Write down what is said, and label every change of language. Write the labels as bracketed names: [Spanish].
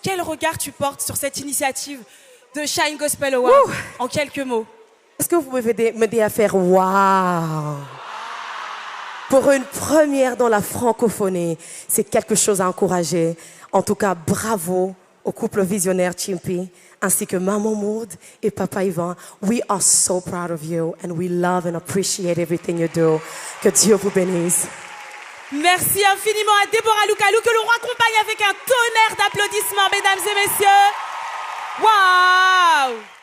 [French] Quel regard tu portes sur cette initiative de Shine Gospel Award en quelques mots? Est-ce que vous pouvez m'aider à faire waouh? Pour une première dans la francophonie, c'est quelque chose à encourager. En tout cas, bravo au couple visionnaire Chimpy, ainsi que Maman Maud et Papa Yvan. [English] We are so proud of you and we love and appreciate everything you do. [French] Que Dieu vous bénisse. Merci infiniment à Déborah Loukalou que l'on raccompagne avec un tonnerre d'applaudissements, mesdames et messieurs. Waouh!